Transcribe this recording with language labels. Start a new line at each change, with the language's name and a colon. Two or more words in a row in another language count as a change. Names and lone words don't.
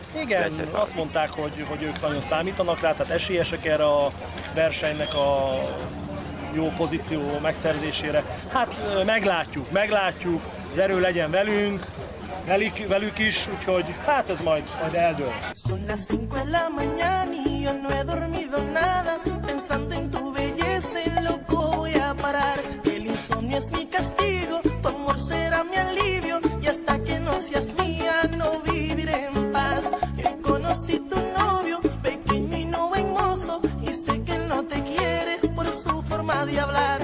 Hungarian: Igen, azt mondták, hogy ők nagyon számítanak rá, tehát esélyesek erre a versenynek a jó pozíció megszerzésére. Hát meglátjuk, az erő legyen velük is, úgyhogy hát ez majd eldől.
Spanish: Son las 5 de la mañana y yo no he dormido nada, pensando en tu belleza y loco voy a parar. El insomnio es mi castigo, tu amor será mi alivio, y hasta que no seas mía no viviré en paz. Yo conocí tu novio, pequeño y no buen mozo, y sé que él no te quiere por su forma de hablar.